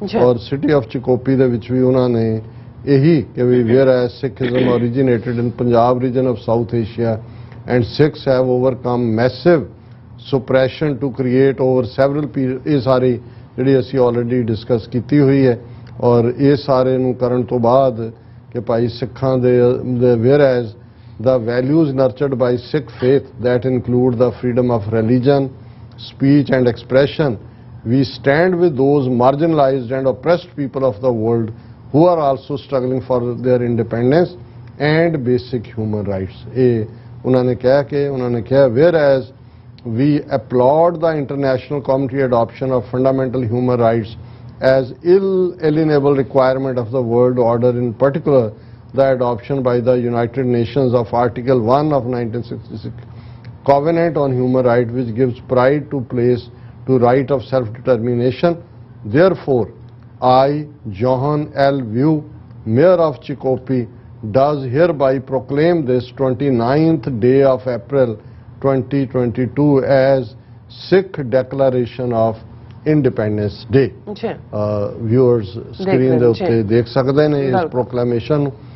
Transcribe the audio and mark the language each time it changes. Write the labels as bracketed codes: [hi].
[en] ਔਰ city of Shakopee [pa] ਦੇ ਵਿੱਚ ਵੀ ਉਹਨਾਂ ਨੇ ਇਹੀ ਕਿ [en] ਵੀ whereas Sikhism originated in Punjab region of South Asia and Sikhs have overcome massive suppression to create over several periods, [pa] ਇਹ ਸਾਰੀ ਜਿਹੜੀ ਅਸੀਂ ਆਲਰੇਡੀ ਡਿਸਕਸ ਕੀਤੀ ਹੋਈ ਹੈ। ਔਰ ਇਹ ਸਾਰੇ ਨੂੰ ਕਰਨ ਤੋਂ ਬਾਅਦ ਕਿ ਭਾਈ ਸਿੱਖਾਂ ਦੇ [en] Whereas the values nurtured by Sikh faith that include the freedom of religion, speech and expression, we stand with those marginalized and oppressed people of the world who are also struggling for their independence and basic human rights. [pa] ਉਹਨਾਂ ਨੇ ਕਿਹਾ [en] whereas we applaud the international community adoption of fundamental human rights as inalienable requirement of the world order, in particular the adoption by the United Nations of Article 1 of 1966 Covenant on Human Rights, which gives pride to place to right of self-determination. Therefore, I, Johan L. View, Mayor of Chikopi, does hereby proclaim this 29th day of April 2022 as Sikh Declaration of Independence Day. Viewers screen [pa] ਦੇ ਉੱਤੇ ਦੇਖ ਸਕਦੇ ਨੇ ਇਸ ਪ੍ਰੋਕਲੇਮੇਸ਼ਨ ਨੂੰ।